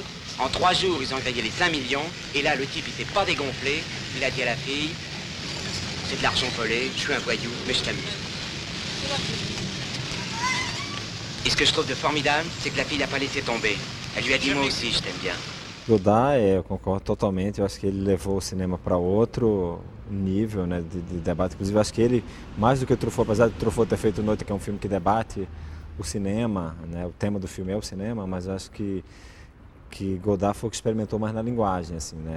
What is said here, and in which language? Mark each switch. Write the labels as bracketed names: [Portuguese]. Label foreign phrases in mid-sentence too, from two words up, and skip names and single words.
[French] En 3 jours, ils ont grillé les 5 millions. Et là, le type, il s'est pas dégonflé. Il a dit à la fille, c'est de l'argent volé, je suis un voyou, mais je t'amuse. Et ce que je trouve de formidable, c'est que la fille n'a pas laissé tomber. Elle lui a dit, moi aussi, je t'aime bien. [Portuguese] Godard, eu concordo totalmente, eu acho que ele levou o cinema para outro nível, né, de debate. Inclusive, eu acho que ele, mais do que o Truffaut, apesar de Truffaut ter feito Noite, que é um filme que debate o cinema, né, o tema do filme é o cinema, mas eu acho que Godard foi o que experimentou mais na linguagem, assim, né.